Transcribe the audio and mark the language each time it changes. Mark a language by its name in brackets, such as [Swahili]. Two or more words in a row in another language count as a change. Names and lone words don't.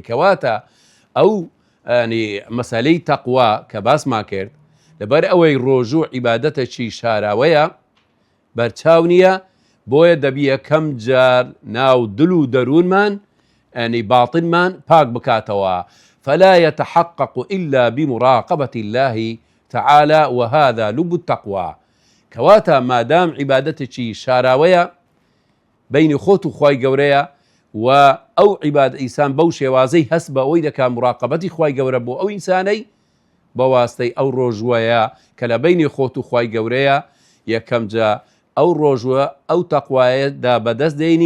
[Central Kurdish] کەواتە ئەو مەسەلەی تەقوا کە باسمان کرد لەبەر ئەوەی ڕۆژوو عیبادەتێکی شاراوەیە بەرچاو نییە، بۆیە دەبی یەکەم جار ناو دل و دەروونمان ئەنی باڵتنمان پاک بکاتەوە. [Arabic] فلا يتحقق إلا بمراقبة الله تعالى وهذا لب التقوى. [Central Kurdish] کەواتە مادام عیبادەتێکی شاراوەیە بینی خۆت و خوای گەورەیە و ئەو عیبادە ئینسان بەو شێوازەی هەست بە ئەوەی دەکا مراقبەتی خوای گەورە بۆ ئەو ئینسانەی بە واستەی ئەو ڕۆژوەیە کە لە بینی خۆت و خوای گەورەیە یەکەم جا ئەو ڕۆژوە ئەو تەقوایەدا بەدەست دێنی